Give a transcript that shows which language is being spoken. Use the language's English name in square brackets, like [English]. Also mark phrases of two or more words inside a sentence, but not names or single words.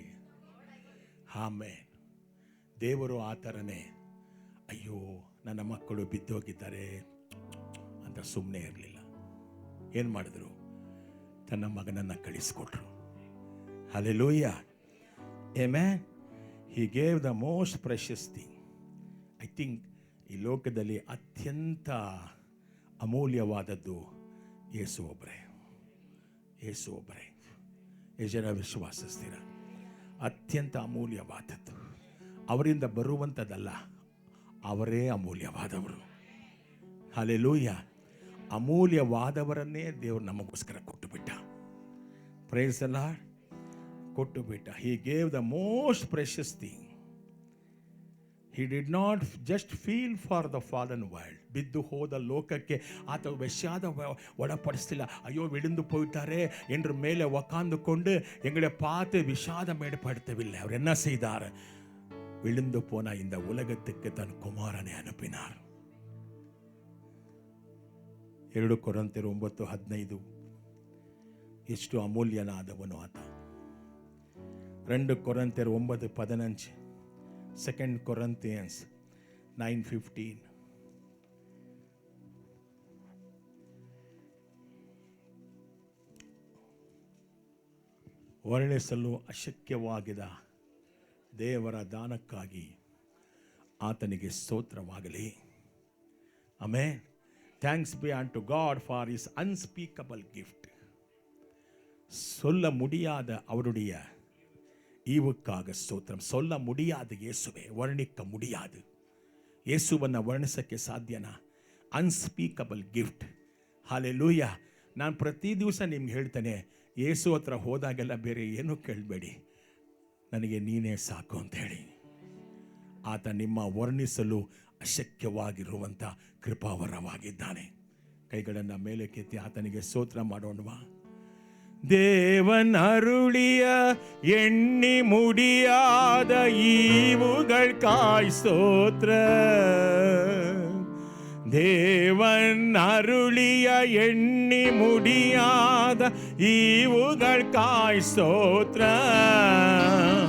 [Kannada] ಆಮೇನ್. ದೇವರು ಆ ಥರನೇ, ಅಯ್ಯೋ ನನ್ನ ಮಕ್ಕಳು ಬಿದ್ದೋಗಿದ್ದಾರೆ ಅಂತ ಸುಮ್ಮನೆ ಇರಲಿಲ್ಲ. ಏನು ಮಾಡಿದ್ರು? ತನ್ನ ಮಗನನ್ನು ಕಳಿಸ್ಕೊಟ್ರು. ಹಲ್ಲೆಲೂಯಾ. ಆಮೆನ್. [English] He gave the most precious thing. I think [Kannada] ಈ ಲೋಕದಲ್ಲಿ ಅತ್ಯಂತ ಅಮೂಲ್ಯವಾದದ್ದು ಯೇಸು ಒಬ್ಬರೇ. ಯೇಸು ಒಬ್ಬರೇ. ಎಷ್ಟು ಜನ ವಿಶ್ವಾಸಿಸ್ತೀರ? ಅತ್ಯಂತ ಅಮೂಲ್ಯವಾದದ್ದು. ಅವರಿಂದ ಬರುವಂಥದ್ದಲ್ಲ, ಅವರೇ ಅಮೂಲ್ಯವಾದವರು. ಹಲ್ಲೆಲೂಯಾ. ಅಮೂಲ್ಯವಾದವರನ್ನೇ ದೇವರು ನಮಗೋಸ್ಕರ ಕೊಟ್ಟು ಬಿಟ್ಟ. [English] Praise the Lord. [Kannada] ಕೊಟ್ಟು ಬಿಟ್ಟ. [English] He gave the most precious thing. He did not just feel for the fallen world. [Kannada] ಬಿದ್ದು ಹೋದ ಲೋಕಕ್ಕೆ ಆತ ವಿಷಾದ ಒಳಪಡಿಸ್ತಿಲ್ಲ. [Tamil] ಅಯ್ಯೋ ವಿழுந்து போயிட்டாரே என்ற மேலே உக்காந்து கொண்டு எங்களை பார்த்து விஷாதம் ஏற்படுத்தவில்லை. அவர் என்ன செய்தார்? விழுந்து போன இந்த உலகத்துக்கு தன் குமாரனை அனுப்பினார். [Kannada] 2 ಕೊರಿಂಥರು 9:15 ಎಷ್ಟು ಅಮೂಲ್ಯನಾದವನು ಆತ. 2 ಕೊರಿಂಥರು 9:15, 2 Corinthians 9:15. ವರ್ಣಿಸಲು ಅಶಕ್ಯವಾಗಿದ ದೇವರ ದಾನಕ್ಕಾಗಿ ಆತನಿಗೆ ಸ್ತೋತ್ರವಾಗಲಿ. [English] ಆಮೆನ್. Thanks be unto God for his unspeakable gift. [Tamil] சொல்ல முடியாத அவருடைய ஈவுக்காக ஸ்தோத்திரம். சொல்ல முடியாது இயேசுவே, ವರ್ಣಿக்க முடியாது. [Kannada] ಯೇಸುವನ್ನು ವರ್ಣಿಸಕ್ಕೆ ಸಾಧ್ಯನಾ? [English] unspeakable gift. [Kannada] ಹಾಲೆಲೂಯಾ. ನಾನು ಪ್ರತಿ ದಿವಸ ನಿಮ್ಗೆ ಹೇಳ್ತೇನೆ, ಯೇಸು ಹತ್ರ ಹೋದಾಗೆಲ್ಲ ಬೇರೆ ಏನೂ ಕೇಳಬೇಡಿ, ನನಗೆ ನೀನೇ ಸಾಕು ಅಂತ ಹೇಳಿ. ಆತ ನಿಮ್ಮ ವರ್ಣಿಸಲು ಅಶಕ್ಯವಾಗಿರುವಂಥ ಕೃಪಾವರವಾಗಿದ್ದಾನೆ. ಕೈಗಳನ್ನು ಮೇಲೆ ಕೆತ್ತಿ ಆತನಿಗೆ ಸ್ತೋತ್ರ ಮಾಡೋಣವಾ? [Tamil] தேவன் அருளிய எண்ணி முடியாத ஈவுகளுக்காய் ஸ்தோத்திரம். தேவன் அருளிய எண்ணி முடியாத ஈவுகளுக்காய் ஸ்தோத்திரம்.